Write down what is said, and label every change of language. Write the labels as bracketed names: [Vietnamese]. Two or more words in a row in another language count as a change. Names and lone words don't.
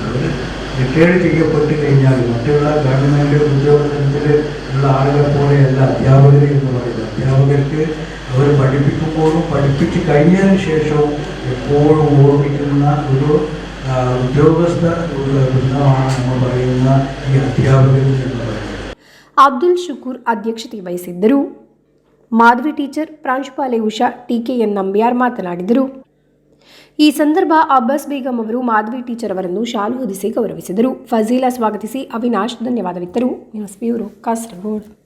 [Malayalam] അവർ റിട്ടയർഡ് ചെയ്യപ്പെട്ട് കഴിഞ്ഞാൽ മറ്റുള്ള ഗവൺമെൻറ് ഉദ്യോഗത്തിൽ ഉള്ള ആളുകളെ പോലെയല്ല അധ്യാപകർ എന്ന് പറയുന്നത്. അധ്യാപകർക്ക് അവർ പഠിപ്പിക്കുമ്പോഴും പഠിപ്പിച്ച് കഴിഞ്ഞതിന് ശേഷവും എപ്പോഴും ഓർമ്മിക്കുന്ന ഒരു ഉദ്യോഗസ്ഥ വൃന്ദമാണ് നമ്മൾ പറയുന്ന ഈ അധ്യാപകർ എന്ന് പറയുന്നത്. [Kannada] ಅಬ್ದುಲ್ ಶುಕೂರ್ ಅಧ್ಯಕ್ಷತೆ ವಹಿಸಿದ್ದರು. ಮಾಧವಿ ಟೀಚರ್ ಪ್ರಾಂಶುಪಾಲೆ ಉಷಾ ಟಿಕೆಎನ್ ನಂಬ್ಯಾರ್ ಮಾತನಾಡಿದರು. ಈ ಸಂದರ್ಭ ಅಬ್ಬಾಸ್ ಬೇಗಂ ಅವರು ಮಾಧವಿ ಟೀಚರ್ ಅವರನ್ನು ಶಾಲು ಹೊದಿಸಿ ಗೌರವಿಸಿದರು. ಫಜೀಲಾ ಸ್ವಾಗತಿಸಿ ಅವಿನಾಶ್ ಧನ್ಯವಾದವಿತ್ತರು. ನ್ಯೂಸ್ ಬ್ಯೂರೋ, ಕಾಸರಗೋಡು.